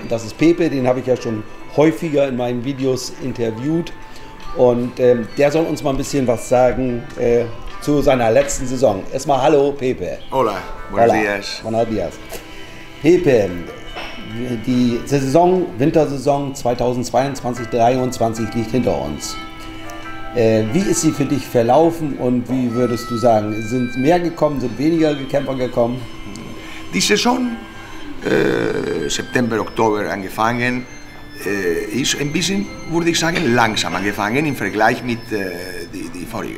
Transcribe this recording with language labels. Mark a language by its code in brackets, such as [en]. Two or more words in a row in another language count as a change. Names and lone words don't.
[de] Das ist Pepe, den habe ich ja schon häufiger in meinen Videos interviewt. Und der soll uns mal ein bisschen was sagen zu seiner letzten Saison. Erstmal hallo Pepe. [es] Hola, buenos días. Buenos días. [de] Pepe, die Wintersaison 2022-23 liegt hinter uns. Wie ist sie für dich verlaufen und wie würdest du sagen, sind mehr gekommen, sind weniger Camper gekommen? Die Saison, September, Oktober angefangen, ist ein bisschen, würde ich sagen, langsam angefangen im Vergleich mit die vorigen.